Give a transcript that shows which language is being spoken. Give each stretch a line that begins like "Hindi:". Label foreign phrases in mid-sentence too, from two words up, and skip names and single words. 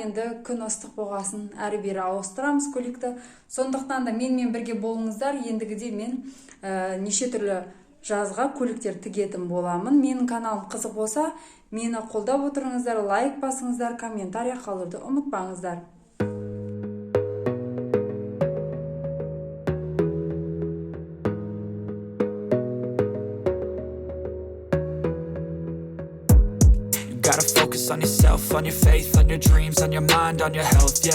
Kazakh: Енді күн ыстық болғасын әрі-бері ауыстырамыз көйлекті. Сондықтан да менімен бірге болыңыздар. Ендігіде мен неше түрлі жазға көйлектер тігетін боламын. Менің каналым қызық болса, мені қолдап отырыңыздар, лайк басыңыздар, комментарий қалдыруды ұмытпаңыздар.
English: You gotta focus on yourself, on your faith, on your dreams, on your mind, on your health, yeah.